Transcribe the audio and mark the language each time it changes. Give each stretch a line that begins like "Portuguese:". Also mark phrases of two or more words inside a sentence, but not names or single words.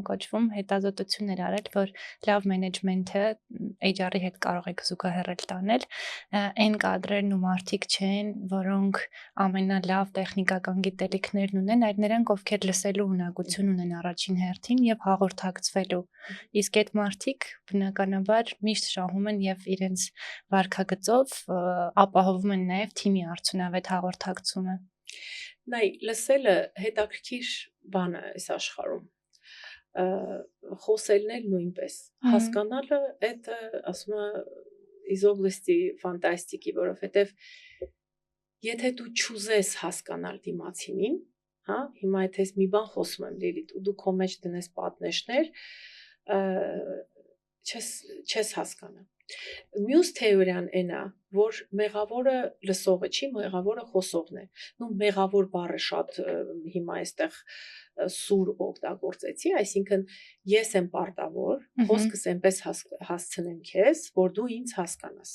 Armenian: կոչվում, հետազոտություններ արել, որ լավ մենեջմենթը HR-ի հետ կարող եք զուգահեռել տանել, այն կադրերն ու մարդիկ չեն, որոնք ամենալավ տեխնիկական գիտելիքներն ունեն, այլ նրանք, ովքեր լսելու ունակություն ունեն առաջին հերթին եւ հաղորդակցվելու։ Իսկ այդ մարդիկ բնականաբար միշտ շահում են եւ իրենց վարքագծով ապահովում են նաեւ թիմի արդյունավետ հաղորդակցումը։ Նայ, լսելը հետաքրքիր բան է այս աշխարհում։ Խոսելն էլ նույնպես։ Հասկանալը այդ ասում եմ
Russian: из области фантастики,
Armenian: որովհետև եթե դու չուզես հասկանալ դիմացինին, հա, հիմա եթե ես մի բան խոսում եմ Լիլիթ ու դու քո մեջ դնես պատնեշներ, չես հասկանա։ Մյուս թեորիան այնա, որ մեղավորը լսողը չի, մեղավորը խոսողն է։ Նու մեղավոր բառը շատ հիմա այստեղ սուր օգտագործեցի, այսինքն ես եմ պարտավոր, խոսքս այնպես հասցնեմ քեզ, որ դու ինձ հասկանաս։